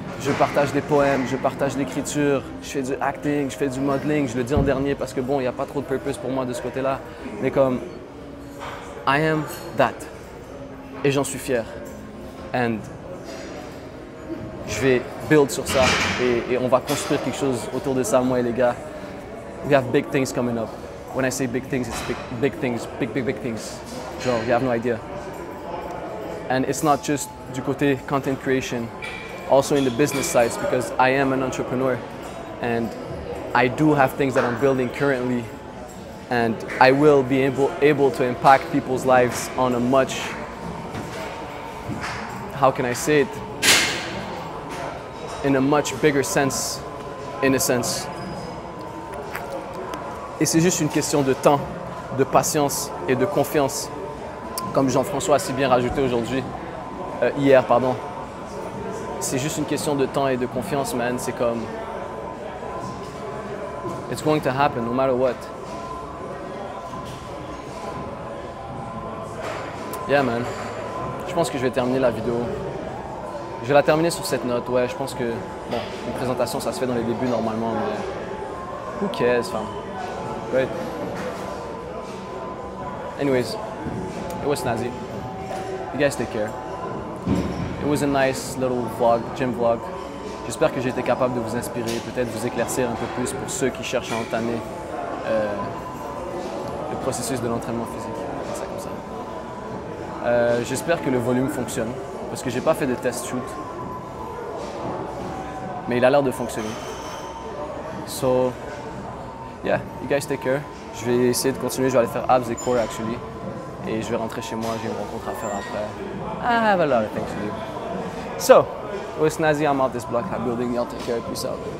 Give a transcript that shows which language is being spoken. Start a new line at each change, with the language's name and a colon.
French: Je partage des poèmes, je partage l'écriture, je fais du acting, je fais du modeling. Je le dis en dernier parce que bon, il n'y a pas trop de purpose pour moi de ce côté-là. Mais comme,
English: I am that.
French: Et j'en suis fier. And je vais build sur ça et on va construire quelque chose autour de ça, moi et les gars.
English: We have big things coming up. When I say big things, it's big things, big things. Genre, you have no idea. And it's not just
French: du côté
English: content creation, also in the business sides, because I am an entrepreneur and I do have things that I'm building currently and I will be able to impact people's lives on a much, how can I say it, in a much bigger sense, in a sense.
French: Et c'est juste une question de temps, de patience et de confiance. Comme Jean-François a si bien rajouté hier. C'est juste une question de temps et de confiance, man. C'est comme...
English: It's going to happen no matter what. Yeah, man.
French: Je pense que je vais terminer la vidéo. Je vais la terminer sur cette note, ouais. Je pense que, bon, une présentation, ça se fait dans les débuts normalement, mais...
English: Who cares, fam? Right? Anyways, it was snazzy. You guys take care. It was a nice little vlog, gym vlog.
French: J'espère que j'ai été capable de vous inspirer, peut-être vous éclaircir un peu plus pour ceux qui cherchent à entamer le processus de l'entraînement physique. Ça comme ça. J'espère que le volume fonctionne, parce que j'ai pas fait de test shoot, mais il a l'air de fonctionner.
English: So, yeah, you guys take care.
French: Je vais essayer de continuer, je vais aller faire abs et core actually. Et je vais rentrer chez moi, j'ai une rencontre à faire après.
English: I have a lot of things to do. So, it was snazzy, I'm out this block, I'm building, y'all take care, peace out.